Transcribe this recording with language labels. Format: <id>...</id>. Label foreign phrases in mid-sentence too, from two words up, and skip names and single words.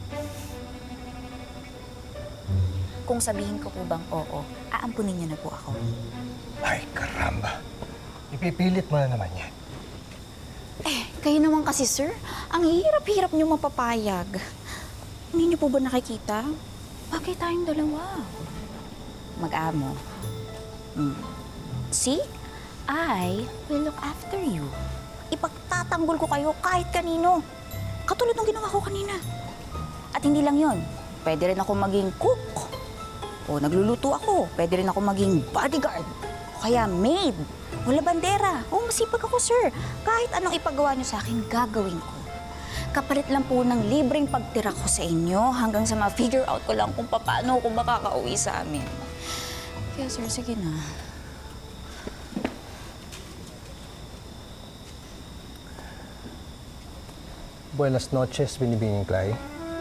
<tl>Kung sabihin ko po bang oo, aampunin niyo na po ako. Ay, karamba. Ipipilit mo na naman yan. Eh, kayo naman kasi, sir. Ang hirap-hirap niyo mapapayag. Hindi niyo po ba nakikita? Bagay tayong dalawa. Mag-amo.</tl> <en>See? I will look after you.</en> <tl>Ipagtatanggol ko kayo kahit kanino. Katulad ng ginawa ko kanina. At hindi lang yon. Pwede rin ako maging cook. O nagluluto ako. Pwede rin ako maging bodyguard. O kaya maid. O labandera. O masipag ako, sir. Kahit anong ipagawa niyo sa akin, gagawin ko. Kapalit lang po ng libreng pagtira ko sa inyo hanggang sa ma-</tl> <en>figure out</en> <tl>ko lang kung paano ako makakauwi sa amin. Kaya sir, sige na.</tl> <es>Buenas noches,</es> <tl>Binibining Clay.</tl>